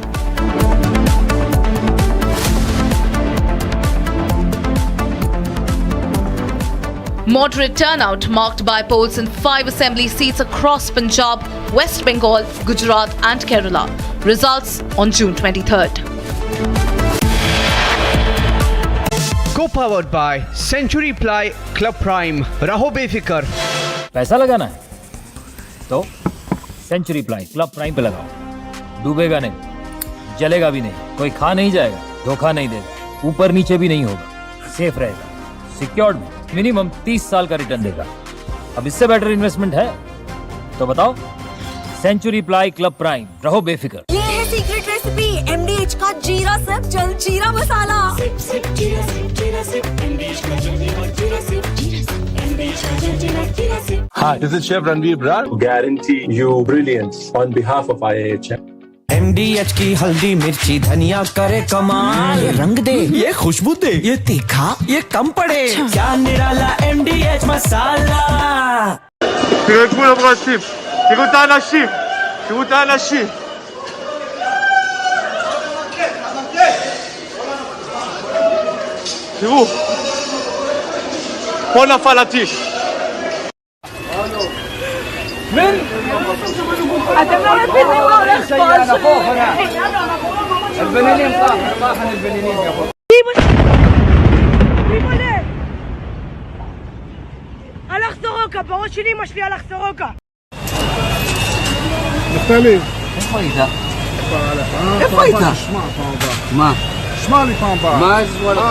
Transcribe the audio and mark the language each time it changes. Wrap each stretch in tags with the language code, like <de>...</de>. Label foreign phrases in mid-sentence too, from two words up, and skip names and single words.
<en>Moderate turnout marked by polls in 5 assembly seats across Punjab, West Bengal, Gujarat and Kerala. Results on June 23rd. Co-powered by Century Ply Club Prime.</en> <hi>रहो बेफिक्र. पैसा लगाना है तो सेंचुरी प्लाई क्लब प्राइम पे लगाओ, डूबेगा नहीं, जलेगा भी नहीं, कोई खा नहीं जाएगा, धोखा नहीं देगा, ऊपर नीचे भी नहीं होगा, सेफ रहेगा, सिक्योर्ड में मिनिमम 30 साल का रिटर्न देगा। अब इससे</hi> <en>better investment</en> <hi>है तो बताओ। सेंचुरी प्लाई क्लब प्राइम, रहो बेफिक्र। ये है</hi> <en>secret recipe</en> <hi>MDH का जीरा सिप जल जीरा मसाला। सिप सिप जीरा सिप जीरा सिप MDH का जल जीरा सिप MDH का जल जीरा सिप।</hi> <en>Hi, this is Chef Ranveer Brar. Guarantee you brilliance on behalf of IAHM.</en> <hi>MDH की हल्दी मिर्ची धनिया करे कमाल, ये रंग दे, ये खुशबू दे, ये तीखा, ये कम पड़े, क्या निराला MDH मसाला।</hi> <he>תראו את כולם רצים, תראו את האנשים, תראו את האנשים. תראו, פה נפל הטיל. אתם לא מבינים מה הולך פה.</he> <ar>البنانين طاحن البنانين يا اخو.</ar> <he>הלך סורוקה, בראש של אמא שלי הלך סורוקה. נפתלי. איפה היית? איפה היית? מה? שמע לי פעם הבאה. מה ישמע לך?</he>